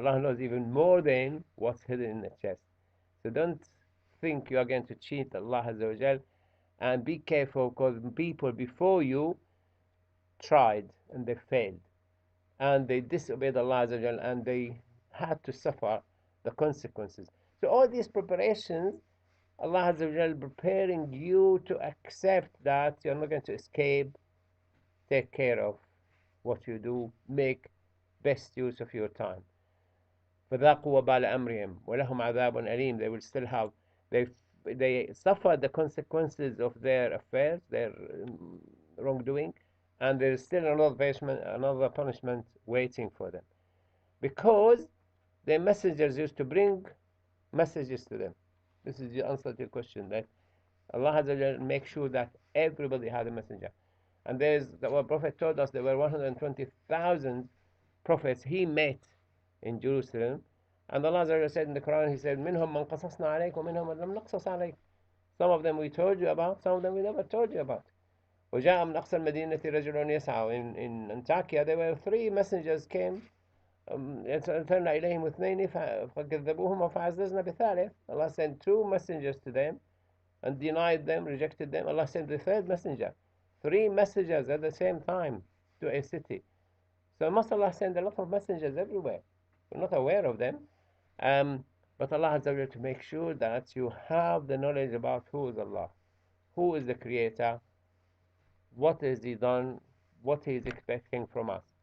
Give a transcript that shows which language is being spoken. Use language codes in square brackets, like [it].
[en] Allah knows even more than what's hidden in the chest. So don't think you are going to cheat Allah Azza wa Jal, and be careful because people before you tried and they failed and they disobeyed Allah Azza wa Jal, and they had to suffer the consequences. So all these preparations, Allah Azza wa Jal preparing you to accept that you're not going to escape. Take care of what you do. Make best use of your time. [ar] فذاقوا وبال أمرهم ولهم عذاب أليم. [en] They will still have, they they suffer the consequences of their affairs, their wrongdoing, and there is still another punishment waiting for them, because their messengers used to bring messages to them. This is the answer to your question, that Allah Azza wa Jalla make sure that everybody had a messenger. And our Prophet told us there were 120,000 prophets he met in Jerusalem. And Allah Azza wa Jalla said in the Quran, He said, [ar] "Minhum man qasasna alayk wa minhum man lam naqsas alayk." [en] Some of them we told you about, some of them we never told you about. [ar] وجاء من أقصى المدينة رجل يسعى. [en] In Antakya, there were three messengers came. [ar] أرسلنا إليهم اثنين فكذبوهما فعززنا بثالث. [en] Allah sent two messengers to them and denied them, rejected them. Allah sent the third messenger. Three messengers at the same time to a city. So must Allah send a lot of messengers everywhere. We're not aware of them. But Allah has to make sure that you have the knowledge about who is Allah, who is the Creator, what has He done, what He is expecting from us.